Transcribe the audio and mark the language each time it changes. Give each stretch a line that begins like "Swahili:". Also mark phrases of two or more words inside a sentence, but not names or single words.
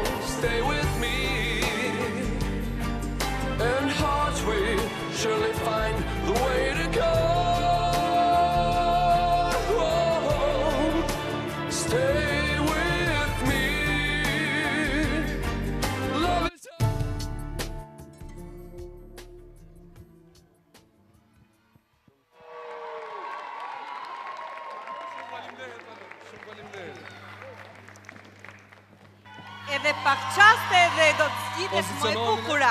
English: Stay with me, and hearts will surely find the way to go. Stay with me, love is
Albanian: Edhe pak qaste dhe do të zgjidhet më e bukura.